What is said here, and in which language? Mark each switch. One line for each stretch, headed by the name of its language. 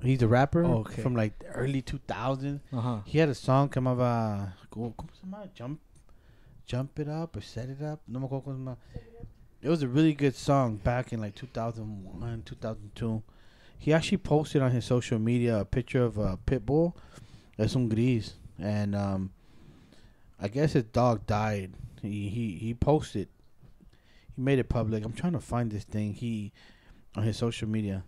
English: He's a rapper from like the early 2000s. He had a song
Spanish: que llamaba, ¿cómo se llama? Jump It Up or Set It Up. No me acuerdo cómo se llama.
English: It was a really good song back in like 2001, 2002. He actually posted on his social media a picture of a pit bull.
Spanish: Es un gris.
English: And I guess his dog died. He posted. He made it public. I'm trying to find this thing. On his social media.